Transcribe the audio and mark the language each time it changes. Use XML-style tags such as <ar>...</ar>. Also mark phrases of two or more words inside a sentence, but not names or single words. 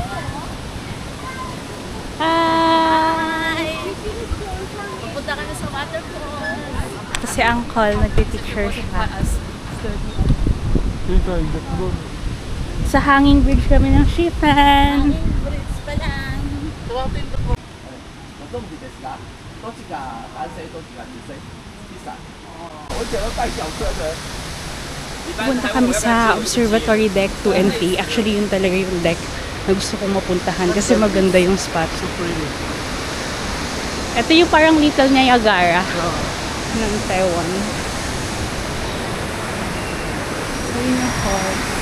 <en>Hi!</en> <tl>Pupunta kami sa waterfall. Kasi Uncle, nagpipicture siya. Sa</tl> <en>hanging bridge</en> <tl>kami ng Chiffon. Bridge pa lang.</tl> <ja>どっちですか？どっちが男性，どっちが女性？</ja> <zh>第三。我想要带小车的。</zh> <tl>Pupunta kami sa Observatory Deck 2 and 3. Actually, yun talaga yung deck na gusto kong mapuntahan kasi maganda yung spot. Ito yung parang Little Niagara ng Taiwan. So, yun yung hall.</tl>